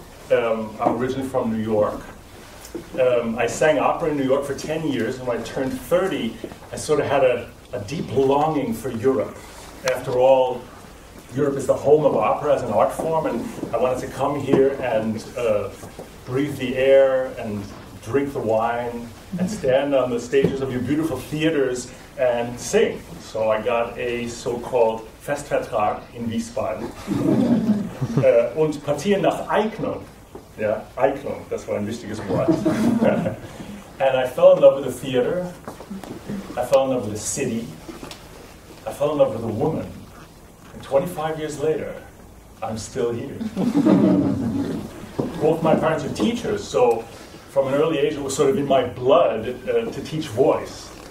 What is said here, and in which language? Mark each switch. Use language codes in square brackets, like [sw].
[en] I'm originally from New York. I sang opera in New York for 10 years, and when I turned 30, I sort of had a deep longing for Europe. After all, Europe is the home of opera as an art form, and I wanted to come here and breathe the air and drink the wine and stand on the stages of your beautiful theaters and sing. So I got a so-called Festvertrag in Wiesbaden [de] und partieren nach Eignung. Yeah, Eignung, das war ein wichtiges Wort. [en] And I fell in love with the theater, I fell in love with the city, I fell in love with a woman. And 25 years later, I'm still here. Both my parents are teachers, so from an early age it was sort of in my blood to teach voice.